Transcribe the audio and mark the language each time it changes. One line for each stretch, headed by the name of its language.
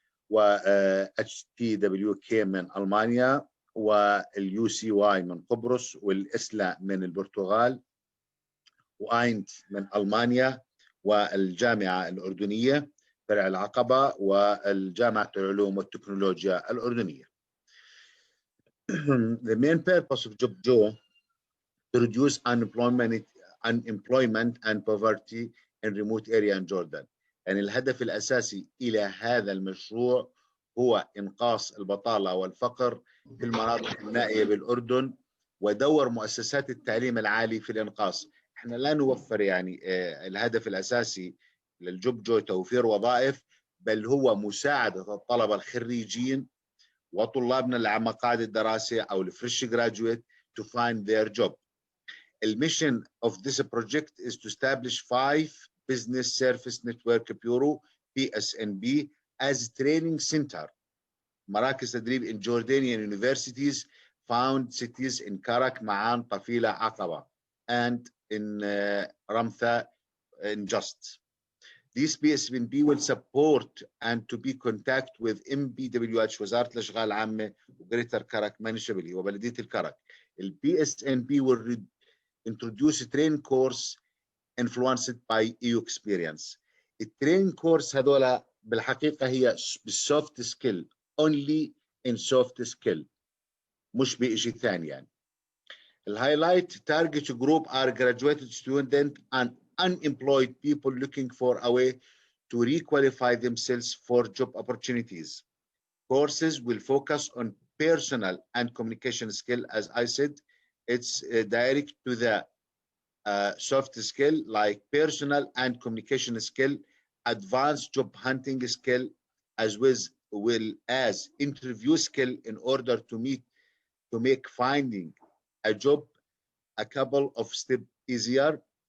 Arabic: و HTWK من ألمانيا والUCY من قبرص والإسلا من البرتغال وآينت من ألمانيا والجامعة الأردنية فرع العقبة والجامعة العلوم والتكنولوجيا الأردنية.
English: The main purpose of JobJo to reduce unemployment and poverty in remote area in Jordan.
Arabic: يعني الهدف الأساسي إلى هذا المشروع هو إنقاص البطالة والفقر في المناطق النائية بالأردن ودور مؤسسات التعليم العالي في الإنقاص. احنا لا نوفر يعني الهدف الأساسي للجوب توفير وظائف، بل هو مساعدة الطلبة الخريجين وطلابنا اللي على مقاعد الدراسة أو
English: الفريش graduate to find their job. The mission of this project is to establish 5 Business Service Network Bureau (BSNB) as training center
Arabic: مراكز تدريب
English: in Jordanian universities found cities in Karak, Ma'an, Tafila, Aqaba and in Ramtha in Just. This BSNB will support and to be contact with MBWH
Arabic: وزارة الأشغال العامة وغريتر كرك منشبلي وبلدية الكرك.
English: The BSNB will introduce a training course influenced by EU experience.
Arabic: الترين كورس هذولا بالحقيقة هي بالسوفت سكيل
English: only in soft skill
Arabic: مش بإشي ثاني يعني.
English: الهايلايت target group are graduated student and unemployed people looking for a way to requalify themselves for job opportunities. Courses will focus on personal and communication skill. As I said, it's direct to the soft skill like personal and communication skill, advanced job hunting skill, as well as interview skill in order to make finding a job a couple of steps easier.